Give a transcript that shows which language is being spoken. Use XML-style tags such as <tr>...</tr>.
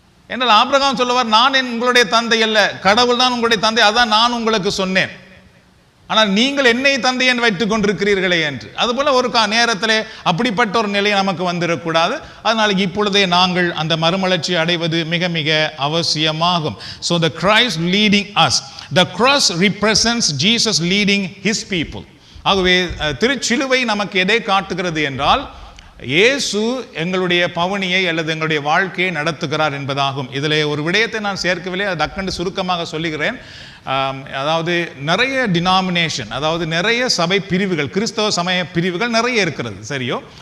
<ta>என்றால் ஆபிரகாம் சொல்லுவார், நான் உங்களுடைய தந்தை அல்ல, கடவுள் தான் உங்களுடைய தந்தை, அதான் நான் உங்களுக்கு சொன்னேன், ஆனால் நீங்கள் என்னை தந்தை என்று வைத்துக் கொண்டிருக்கிறீர்களே என்று. அதுபோல ஒரு நேரத்திலே அப்படிப்பட்ட ஒரு நிலை நமக்கு வந்துடக்கூடாது. அதனால இப்பொழுதே நாங்கள் அந்த மறுமலர்ச்சி அடைவது மிக மிக அவசியமாகும்.</ta> <en>So the Christ leading us, the cross represents Jesus leading his people.</en> <ta>ஆகவே திருச்சிலுவை நமக்கு எதை காட்டுகிறது என்றால், இயேசு எங்களுடைய பவனியை அல்லது எங்களுடைய வாழ்க்கையை நடத்துகிறார் என்பதாகும். இதில் ஒரு விடயத்தை நான் சேர்க்கவில்லை, அது டக்குன்னு சுருக்கமாக சொல்லுகிறேன். அதாவது நிறைய டினாமினேஷன், அதாவது நிறைய சபை பிரிவுகள், கிறிஸ்தவ சமய பிரிவுகள் நிறைய இருக்கிறது. சரியோ?</ta>